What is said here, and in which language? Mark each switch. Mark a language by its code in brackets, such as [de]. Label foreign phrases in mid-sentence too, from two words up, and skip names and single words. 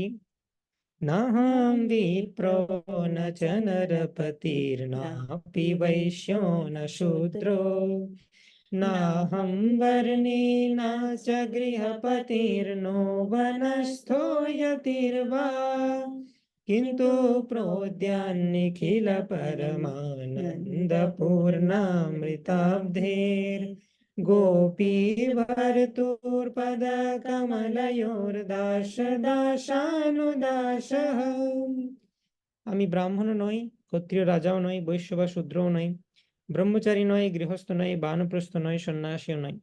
[sa] নাহং বিপ্র ন চ নরপতির্নাপি বৈশ্यो ন শূদ্রো नाहं वर्णी न च गृहपतिर्नो वनस्थो यतिर्वा किन्तु प्रोद्यान्निखिल परमानन्दपूर्णामृताब्धेर् গোপী ভর্তুর্পদ কমলয়োর্দাস দাসানুদাসঃ। [bn] আমি ব্রাহ্মণ নই, ক্ষত্রিয় রাজাও নই, বৈশ্য বা শূদ্রও নই, ব্রহ্মচারী নয়, গৃহস্থ নয়, বানপ্রস্থ নয়, সন্ন্যাসীও নয়।